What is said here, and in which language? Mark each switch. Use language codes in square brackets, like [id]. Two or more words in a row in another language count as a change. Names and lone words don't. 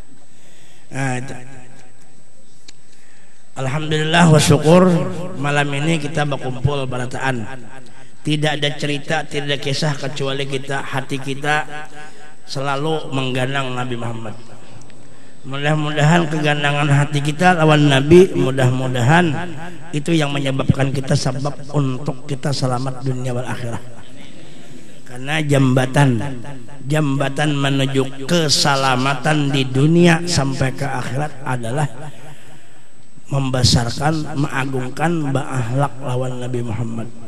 [ar] Alhamdulillah wa syukur, [id] malam ini kita berkumpul barataan. Tidak ada cerita, tidak ada kisah, kecuali hati kita selalu menggandang Nabi Muhammad. Mudah-mudahan kegandangan hati kita lawan Nabi, mudah-mudahan itu yang menyebabkan kita sebab untuk kita selamat [ar] dunia wal akhirah. [id] Karena jambatan menuju keselamatan di dunia sampai ke akhirat adalah membesarkan, mengagungkan akhlak lawan Nabi Muhammad.